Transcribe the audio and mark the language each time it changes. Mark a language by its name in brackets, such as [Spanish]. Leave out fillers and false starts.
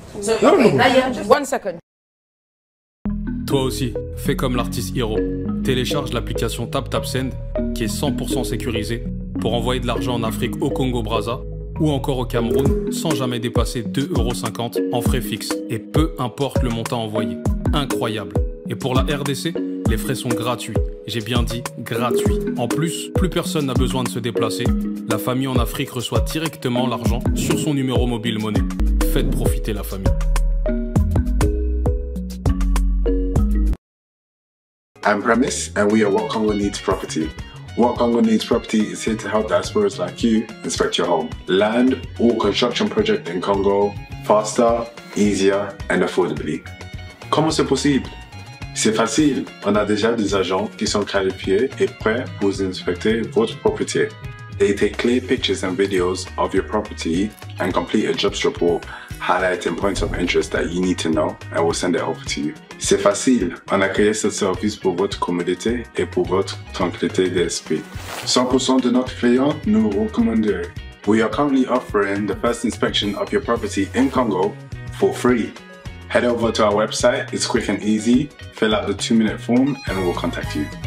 [English] So, okay, now you just 1 second. [French] Toi aussi, fais comme l'artiste Hiro. Télécharge l'application TapTapSend qui est 100% sécurisée pour envoyer de l'argent en Afrique au Congo Brazza ou encore au Cameroun sans jamais dépasser 2,50 € en frais fixes et peu importe le montant envoyé. Incroyable. Et pour la RDC, les frais sont gratuits. J'ai bien dit gratuits. En plus, plus personne n'a besoin de se déplacer. La famille en Afrique reçoit directement l'argent sur son numéro mobile monnaie. Faites profiter la famille. [English] I'm Premise, and we are What Congo Needs Property. What Congo Needs Property is here to help diasporas like you inspect your home. Land or construction project in Congo faster, easier, and affordably. [French] Comment c'est possible? C'est facile. On a déjà des agents qui sont qualifiés et prêts pour inspecter votre propriété. [English] They take clear pictures and videos of your property and complete a jobs report highlighting points of interest that you need to know, and we'll send it over to you. [French] C'est facile, on a créé ce service pour votre commodité et pour votre tranquillité d'esprit. 100% de notre clients nous recommandent. [English] We are currently offering the first inspection of your property in Congo for free. Head over to our website, it's quick and easy. Fill out the 2-minute form and we'll contact you.